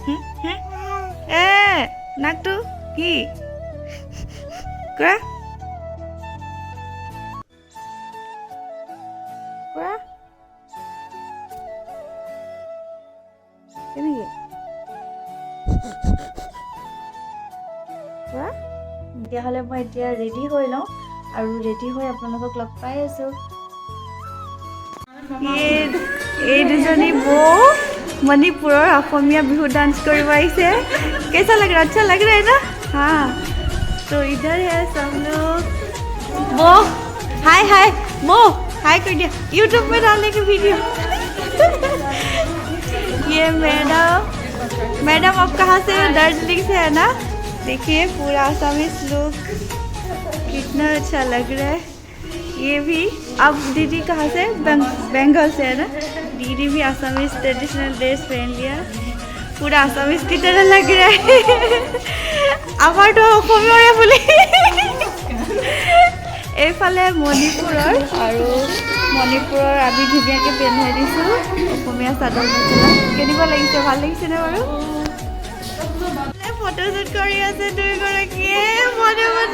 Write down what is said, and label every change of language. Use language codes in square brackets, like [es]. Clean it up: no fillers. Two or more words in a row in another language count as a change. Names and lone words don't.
[as] নাকটো কি কৰা কেনেকৈ তেতিয়াহ'লে মই এতিয়া ৰেডি হৈ লওঁ আৰু ৰেডি হৈ আপোনালোকক লগ পাই আছোঁ এই দুজনী বৌ মণিপুৰৰ অসমীয়া বিহু ডান্স কৰিব আহিছে [hi] कैसा लग रहा है अच्छा लग रहा है ना हाँ तो इधर है सब लोग वो हाय वो हाय कर दिया यूट्यूब में डालने की वीडियो ये मैडम आप कहाँ से हो दार्जिलिंग से है ना देखिए पूरा आसामीज लोग कितना अच्छा लग रहा है ये भी अब दीदी कहाँ से बंगाल से है ना दीदी भी आसामीज ट्रेडिशनल ड्रेस पहन लिया पूरा आसामीज की तरह लग रहा है [as] আমাৰ তো অসমীয়া বুলি এইফালে মণিপুৰৰ আৰু মণিপুৰৰ আমি ধুনীয়াকৈ পিন্ধাই দিছোঁ অসমীয়া চাদৰ মেখেলা কেনেকুৱা লাগিছে ভাল লাগিছেনে বাৰু ফটোশ্বুট কৰি আছে দুয়োগৰাকীয়ে মনে